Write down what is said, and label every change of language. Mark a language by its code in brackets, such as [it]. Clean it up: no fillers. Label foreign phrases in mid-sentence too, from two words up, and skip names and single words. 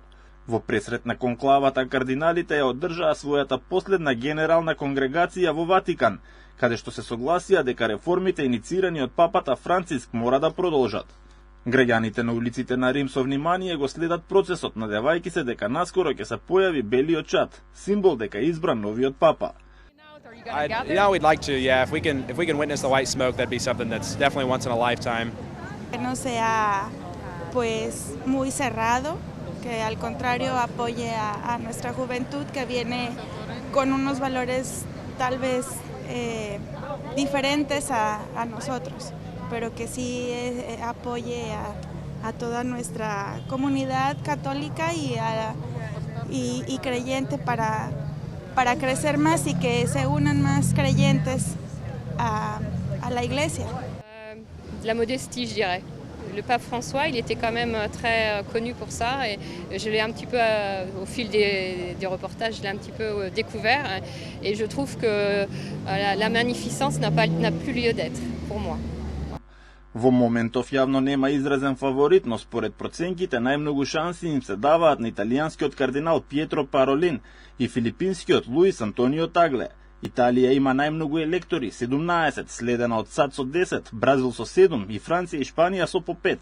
[mk] Во пресрет на конклавата кардиналите ја одржаа својата последна генерална конгрегација во Ватикан, каде што се согласија дека реформите иницирани од папата Франциск мора да продолжат. Граѓаните на улиците на Рим со внимание го следат процесот, надевајќи се дека наскоро ќе се појави белиот чад, символ дека е избран новиот папа. [en] We'd like to, yeah. If we can witness the white smoke, that'd be something that's definitely once in a lifetime. [es] Que no sea, pues, muy cerrado, que al contrario apoye a nuestra juventud que viene con unos valores tal vez diferentes a nosotros, pero que sí apoye a toda nuestra comunidad católica y creyente para crecer más y que se unan más creyentes a la iglesia. [fr] La modestie, je dirais. Le pape François, il était quand même très connu pour ça et je l'ai un petit peu, au fil des reportages, je l'ai un petit peu découvert et je trouve que la magnificence n'a plus lieu d'être pour moi. [mk] Во моментов јавно нема изразен фаворит, но според проценките најмногу шанси им се даваат на италијанскиот кардинал Пиетро Паролин и филипинскиот Луис Антонио Тагле. Италија има најмногу електори, 17, следена од САД со 10, Бразил со 7 и Франција и Шпанија со по 5.